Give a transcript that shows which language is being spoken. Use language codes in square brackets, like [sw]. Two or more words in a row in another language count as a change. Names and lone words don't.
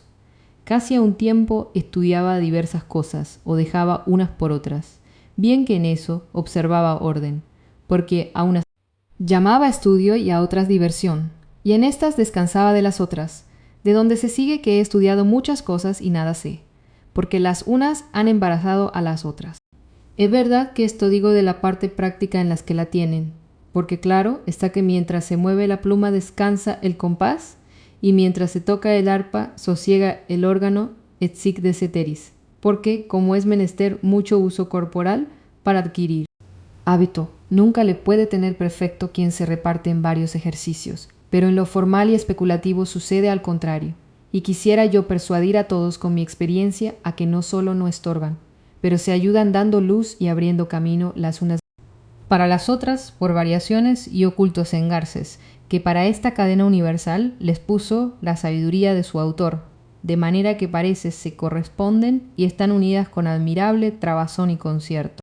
[es] Casi a un tiempo estudiaba diversas cosas, o dejaba unas por otras, bien que en eso observaba orden, porque a unas llamaba estudio y a otras diversión, y en estas descansaba de las otras, de donde se sigue que he estudiado muchas cosas y nada sé, porque las unas han embarazado a las otras. Es verdad que esto digo de la parte práctica en las que la tienen, porque claro está que mientras se mueve la pluma descansa el compás, y mientras se toca el arpa sosiega el órgano [la] et sic de ceteris, [es] porque como es menester mucho uso corporal para adquirir hábito, nunca le puede tener perfecto quien se reparte en varios ejercicios, pero en lo formal y especulativo sucede al contrario, y quisiera yo persuadir a todos con mi experiencia a que no solo no estorban, pero se ayudan dando luz y abriendo camino las unas para las otras por variaciones y ocultos engarces, que para esta cadena universal les puso la sabiduría de su autor, de manera que parece se corresponden y están unidas con admirable trabazón y concierto.